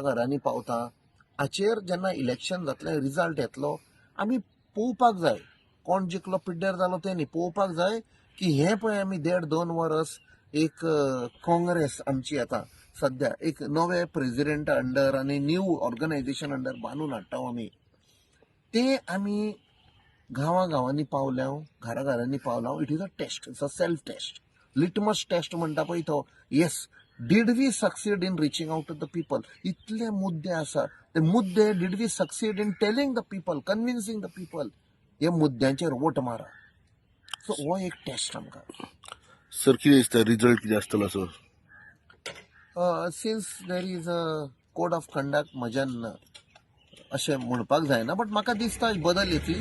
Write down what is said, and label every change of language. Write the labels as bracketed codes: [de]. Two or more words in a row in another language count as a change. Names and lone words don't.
[kok] घरांनी पावता, हाचेर जेन्ना इलेक्शन जातलें, रिजल्ट येतलो, आमी पळोवपाक जाय कोण जिखलो पिड्ड्यार जालो तें न्ही, पळोवपाक जाय की हें पळय आमी 1.5-2 वर्स एक काँग्रेस आमची येता सध्या एक नवे प्रेसिडेंटा अंडर आनी [en] new organization [kok] अंडर बांदून हाडटा आमी, ते आमी गांवांनी पावल्या, घरा घरांनी पावल्या. [en] it is a test, it's a self test, litmus test [kok] म्हणटा पळय तो. [en] yes, did we succeed in reaching out to the people. [kok] इतले मुद्दे आसा, ते मुद्दे [en] did we succeed in telling the people, convincing the people, [kok] हे मुद्द्यांचेर वोट मारा. सो हो एक टेस्ट आमकां. सर कितें दिसता रिजल्ट कितें आसतलो सर? [en] since there is a code of conduct, [kok] म्हज्यान अशें म्हणपाक जायना, बट म्हाका दिसता बदल येतली.